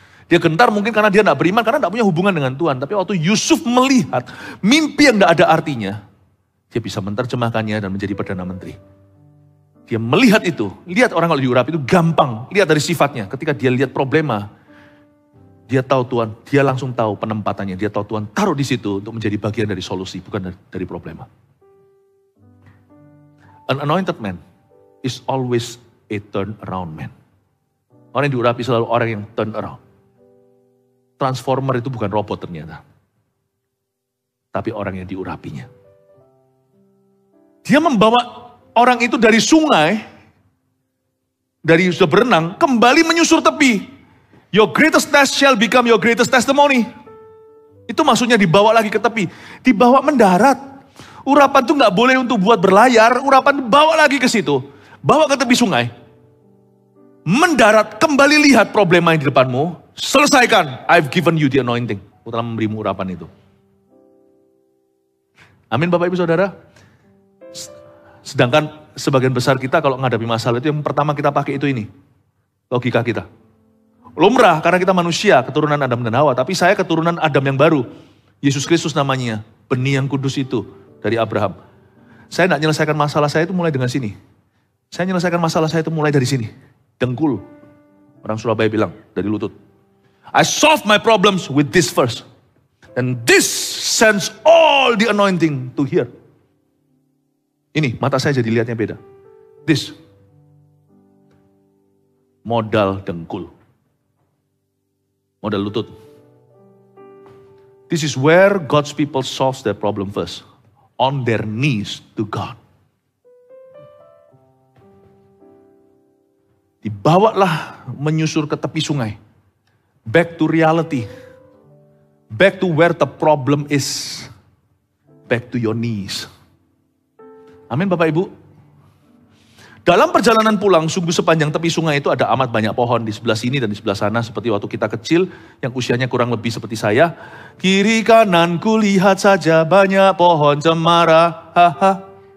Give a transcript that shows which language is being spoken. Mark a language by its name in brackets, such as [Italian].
[Indonesian] Dia gentar mungkin karena dia tidak beriman, karena tidak punya hubungan dengan Tuhan. Tapi waktu Yusuf melihat mimpi yang tidak ada artinya, dia bisa menerjemahkannya dan menjadi Perdana Menteri. Dia melihat itu, lihat orang kalau diurapi itu gampang. Lihat dari sifatnya, ketika dia lihat problema, dia tahu Tuhan, dia langsung tahu penempatannya. Dia tahu Tuhan taruh di situ untuk menjadi bagian dari solusi, bukan dari problema. [English] An anointed man is always a turn around man. [Indonesian] Orang yang diurapi selalu orang yang [English] turn around. [Indonesian] Transformer itu bukan robot ternyata. Tapi orang yang diurapinya. Dia membawa orang itu dari sungai, dari sudah berenang, kembali menyusur tepi. [English] Your greatest test shall become your greatest testimony. [Indonesian] Itu maksudnya dibawa lagi ke tepi. Dibawa mendarat. Urapan itu nggak boleh untuk buat berlayar, urapan bawa lagi ke situ. Bawa ke tepi sungai. Mendarat, kembali lihat problema yang di depanmu, selesaikan. [English] I've given you the anointing. [Indonesian] Aku telah memberimu urapan itu. Amin Bapak Ibu Saudara. Sedangkan sebagian besar kita kalau menghadapi masalah itu yang pertama kita pakai itu ini. Logika kita. Lumrah karena kita manusia, keturunan Adam dan Hawa. Tapi saya keturunan Adam yang baru. Yesus Kristus namanya. Benih yang kudus itu dari Abraham. Saya tidak menyelesaikan masalah saya itu mulai dengan sini. Saya menyelesaikan masalah saya itu mulai dari sini. Dengkul. Orang Surabaya bilang, dari lutut. [English] I solve my problems with this first. And this sends all the anointing to here. [Indonesian] Ini, mata saya jadi lihatnya beda. [English] This. [Indonesian] Modal dengkul. Modal lutut. [English] This is where God's people solves their problem first. On their knees to God. [Indonesian] Dibawalah menyusur ke tepi sungai. [English] Back to reality. Back to where the problem is. Back to your knees. [Indonesian] Amin Bapak Ibu. Dalam perjalanan pulang, sungguh sepanjang tepi sungai itu ada amat banyak pohon di sebelah sini dan di sebelah sana. Seperti waktu kita kecil, yang usianya kurang lebih seperti saya. Kiri kanan kulihat saja banyak pohon cemara. Haha.